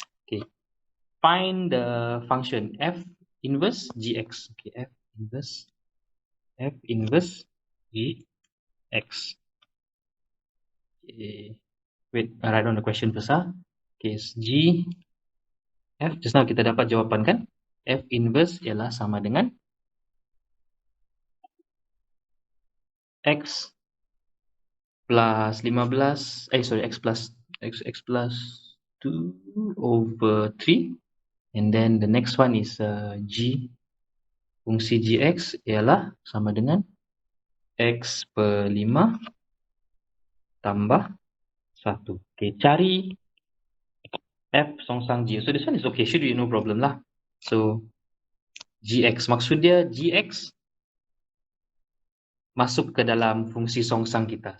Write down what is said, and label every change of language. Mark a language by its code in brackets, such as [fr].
[en] Okay. Find the function f inverse gx. Okay, f inverse gx. Okay. Wait, I write on the question first. Okay, g f. Just now [ms] kita dapat jawapan kan? F inverse ialah sama dengan [en] x plus 15. X plus 2 over 3. And then the next one is G [ms] fungsi gx ialah sama dengan x per 5 tambah 1. [en] Okay, [ms] cari f songsang g. [en] So this one is okay, should be no problem lah. [ms] So gx, maksud dia gx masuk ke dalam fungsi songsang kita.